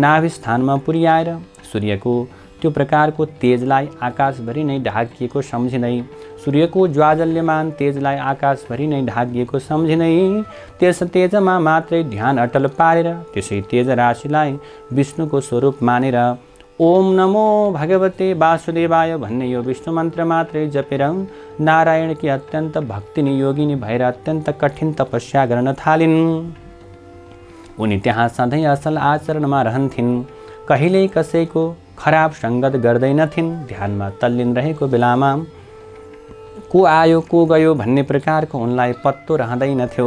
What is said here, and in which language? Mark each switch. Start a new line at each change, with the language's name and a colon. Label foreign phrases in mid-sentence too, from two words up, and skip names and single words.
Nepali: नाभि स्थानमा पुर्याएर सूर्यको त्यो प्रकारको तेजलाई आकाशभरि नै ढाकिएको सम्झिँदै सूर्यको ज्वाजल्यमान तेजलाई आकाशभरि नै ढाकिएको सम्झिँदै त्यस तेजमा मात्रै ध्यान अटल पारेर त्यसै तेज राशिलाई विष्णुको स्वरूप मानेर
Sanskrit: ओम नमो भगवते वासुदेवाय
Nepali: भन्ने यो विष्णु मन्त्र मात्रै जपेर नारायणकी अत्यन्त भक्तिनी योगिनी भएर अत्यन्त कठिन तपस्या गर्न थालिन्। उनी त्यहाँ सधैँ असल आचरणमा रहन्थिन्, कहिल्यै कसैको खराब सङ्गत गर्दैनथिन्। ध्यानमा तल्लीन रहेको बेलामा को आयो को गयो भन्ने प्रकारको उनलाई पत्तो रहँदैनथ्यो।